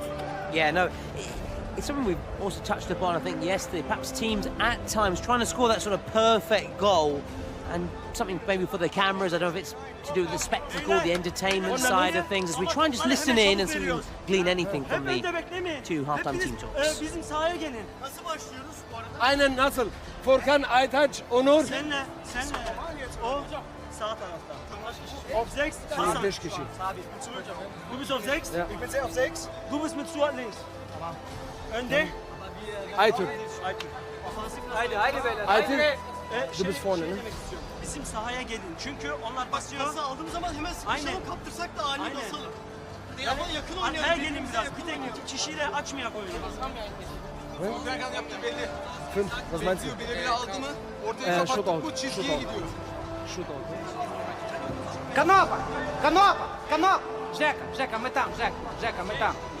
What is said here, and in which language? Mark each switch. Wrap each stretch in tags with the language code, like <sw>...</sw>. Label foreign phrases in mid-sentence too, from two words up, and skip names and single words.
<en>Yeah, no, it's something we've also touched upon, I think, yesterday. Perhaps teams at times trying to score that sort of perfect goal, and something maybe for the cameras. I don't know if it's to do with the spectacle, the entertainment side of things, as we try and just listen in and see if we can glean anything from the two half-time team talks.</en> <tr>Bizim sahaya gelin. Nasıl başlıyoruz bu arada? Aynen nasıl? Furkan, Aytaç, Onur. Senle. O sağ tarafta.</tr> <de>Auf 6? 5 kişi. Du bist auf 6? Ja. Ich bin sehr auf 6. Du bist mit Stuart links.</de> <tr>Tamam. Önde? Aytürk. Haydi beyler. Aytürk.</tr> <de>Du bist vorne,</de> <tr>ne? Bizim sahaya gelin. Çünkü onlar basıyor. Pası aldığım zaman hemen sıkışalım, kaptırsak da ani basalım. Ama yakın oynayalım. Arkaya gelin biraz. Bir tek iki kişiyle açmayak oyunu. Berkan yaptı belli.</tr> <de>Was meinst du?</de> <tr>Birebir aldı mı? Ortaya kapattık, bu çizgiye gidiyor. Şut oldu.</tr> <ru>Канопа! Канопа! Жека, мы там, Жека, мы там.</ru>